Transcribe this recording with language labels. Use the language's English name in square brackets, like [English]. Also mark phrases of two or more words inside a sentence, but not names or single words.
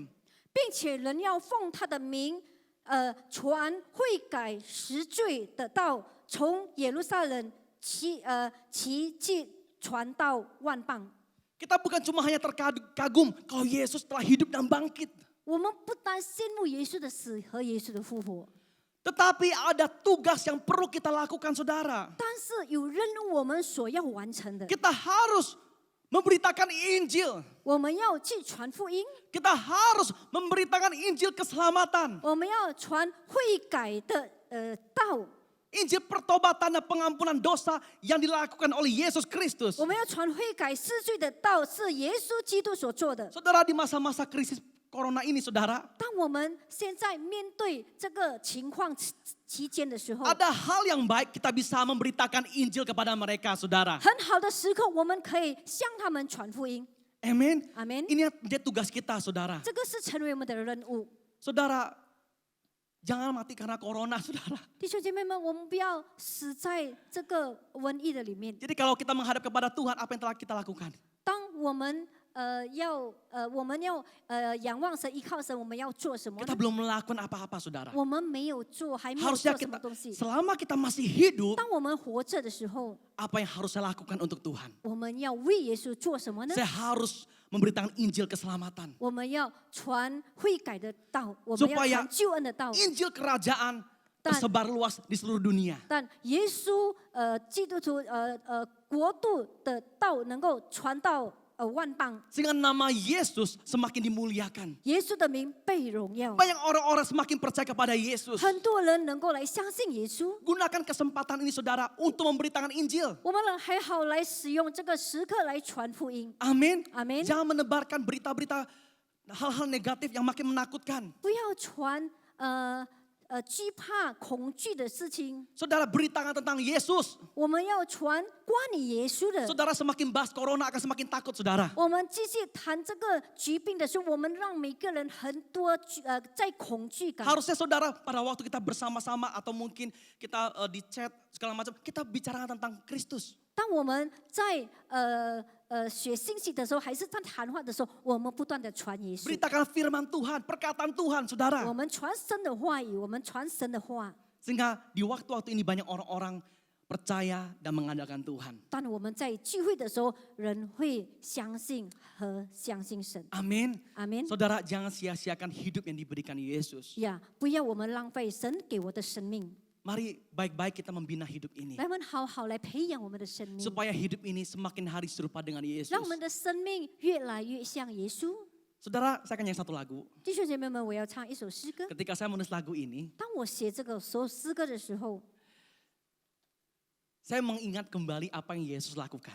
[Chinese] 并且人要奉他的名，传悔改实罪的道，从耶路撒冷奇迹传到万邦。 [Indonesian] Kita bukan cuma hanya terkagum kalau Yesus telah hidup dan bangkit. [Chinese] 我们不单羡慕耶稣的死和耶稣的复活， [Indonesian] Tetapi ada tugas yang perlu kita lakukan saudara. [Chinese] 但是有任务我们所要完成的， [Indonesian] Kita harus memberitakan Injil. [Chinese] 我们要去传福音， [Indonesian] Kita harus memberitakan Injil keselamatan. [Chinese] 我们要传悔改的道， [Indonesian] Injil pertobatan dan pengampunan dosa yang dilakukan oleh Yesus Kristus. [Chinese] 我们要传悔改施罪的道，是耶稣基督所做的。 [Indonesian] Saudara, di masa-masa krisis corona ini saudara, [Chinese] 当我们现在面对这个情况期间的时候， [Indonesian] ada hal yang baik kita bisa memberitakan Injil kepada mereka saudara. [Chinese] 很好的时刻，我们可以向他们传福音。 [Indonesian] Amin. Amin. Ini menjadi tugas kita saudara. [Chinese] 这个是成为我们的任务。 [Indonesian] Saudara, jangan mati karena corona saudara. [Chinese] 弟兄姐妹们，我们不要死在这个瘟疫的里面。 [Indonesian] Jadi kalau kita menghadap kepada Tuhan, apa yang telah kita lakukan? [Chinese] 当我我们要仰望神，依靠神，我们要做什么 [Indonesian] Kita [Chinese] 呢？ [Indonesian] belum melakukan apa-apa, saudara. [Chinese] 我们没有做，还没有 [Indonesian] Harusnya [Chinese] 做什么 [Indonesian] kita, [Chinese] 东西。 [Indonesian] selama kita masih hidup, [Chinese] 当我们活着的时候， [Indonesian] apa yang harus saya lakukan untuk Tuhan? [Chinese] 我们要为耶稣做什么呢？ [Indonesian] Saya harus memberitakan Injil keselamatan. [Chinese] 我们要传悔改的道，我们要 [Indonesian] Supaya [Chinese] 传救恩的道。 [Indonesian] Injil kerajaan Dan- tersebar luas di seluruh dunia. [Chinese] 但耶稣基督徒国度的道能够传到万邦， [Indonesian] Sehingga nama Yesus semakin dimuliakan. [Chinese] 耶稣的名被荣耀， [Indonesian] Banyak orang-orang semakin percaya kepada Yesus. [Chinese] 很多人能够来相信耶稣。 [Indonesian] Gunakan kesempatan ini, saudara, untuk memberitakan Injil. [Chinese] 我们人还好来使用这个时刻来传福音。 [Indonesian] Amin. Amin. Jangan menebarkan berita-berita hal-hal negatif yang makin menakutkan. [Chinese] 不要传惧怕、恐惧的事情， [Indonesian] Saudara, beritakan tentang Yesus. [Chinese] 我们要传关于耶稣的。 [Indonesian] Saudara, semakin bahas corona akan semakin takut, saudara. [Chinese] 我们继续谈这个疾病的时候，我们让每个人很多在恐惧感。 [Indonesian] Harusnya saudara pada waktu kita bersama-sama atau mungkin kita di chat segala macam, kita bicarakan tentang Kristus. [Chinese] 当我们在写信息的时候，还是在谈话的时候，我们不断的传耶稣， [Indonesian] Beritakan firman Tuhan, perkataan Tuhan, [Chinese] 我 [Indonesian] saudara. [Chinese] 们传神的话语，我们传神的话。 [Indonesian] Sehingga di waktu-waktu ini banyak orang-orang percaya dan mengandalkan Tuhan. [Chinese] 当我们在聚会的时候，人会相信和相信神。 [Indonesian] Amin. [Chinese] 阿门。 [Indonesian] Saudara, jangan sia-siakan hidup yang diberikan Yesus. [Chinese] 呀，不要我们浪费神给我的生命， [Indonesian] Mari baik-baik kita membina hidup ini. [Chinese] 来我们好好来培养我们的生命， [Indonesian] Supaya hidup ini semakin hari serupa dengan Yesus. [Chinese] 让我们的生命越来越像耶稣。 [Indonesian] Saudara, saya akan nyanyi satu lagu. [Chinese] 弟兄姐妹们，我要唱一首诗歌。 [Indonesian] Ketika saya menulis lagu ini, [Chinese] 当我写这个首诗歌的时候， [Indonesian] saya mengingat kembali apa yang Yesus lakukan.